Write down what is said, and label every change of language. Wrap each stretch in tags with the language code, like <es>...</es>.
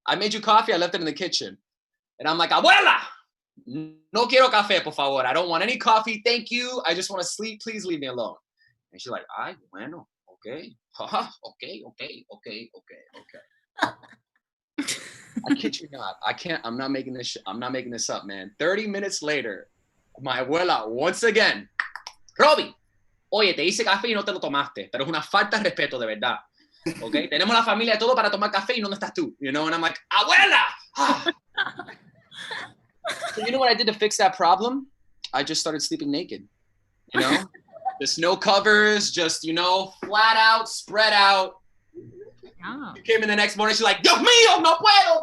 <en>I made you coffee, I left it in the kitchen. And I'm like,</en> <es>abuela, no quiero café, por favor.</es> <en>I don't want any coffee, thank you. I just want to sleep, please leave me alone. And she's like, ay, bueno, okay. Okay. I kid you not. I'm not making this up, man. 30 minutes later, my abuela, once again,</en> <es>Robby, oye, te hice café y no te lo tomaste, pero es una falta de respeto, de verdad. Okay? Tenemos la familia todo para tomar café y ¿dónde estás tú?</es> <en>And I'm like, abuela! So you know what I did to fix that problem? I just started sleeping naked. Just no covers, just, flat out, spread out. Oh. She came in the next morning, she's like,</en> <es>Dios mío, no puedo!</es>